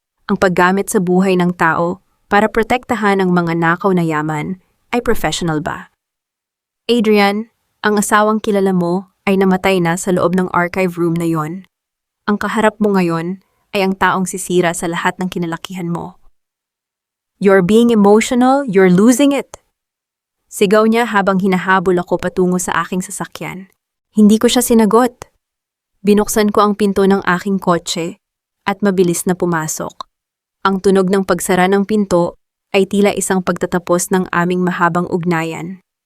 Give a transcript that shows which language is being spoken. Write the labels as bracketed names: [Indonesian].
[Filipino] Ang paggamit sa buhay ng tao para protektahan ang mga nakaw na yaman ay professional ba? Adrian, ang asawang kilala mo ay namatay na sa loob ng archive room na yon. Ang kaharap mo ngayon ay ang taong sisira sa lahat ng kinalakihan mo. [English] You're being emotional, you're losing it. [Filipino] Sigaw niya habang hinahabol ako patungo sa aking sasakyan. Hindi ko siya sinagot. Binuksan ko ang pinto ng aking kotse at mabilis na pumasok. Ang tunog ng pagsara ng pinto ay tila isang pagtatapos ng aming mahabang ugnayan.